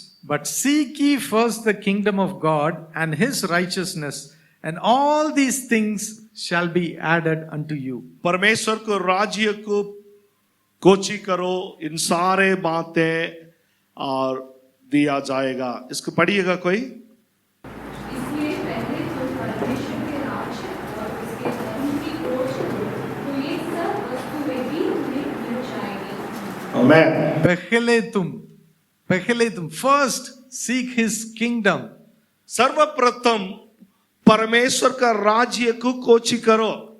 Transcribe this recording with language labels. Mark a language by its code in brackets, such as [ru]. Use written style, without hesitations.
[en] But seek ye first the kingdom of God and his righteousness, and all these things shall be added unto you. [hi] परमेश्वर को राज्य को कोची करो, इन सारे बातें और दिया जाएगा. इसको पढ़िएगा कोई. इसलिए पहले तो परमेश्वर के राज्य और उसके धर्म की खोज करो, तो ये सब वस्तुएं भी तुम्हें मिल जाएंगी. आमीन. पहले तुम [en] first seek his kingdom. [hi] सर्वप्रथम परमेश्वर का राज्य को कोची करो.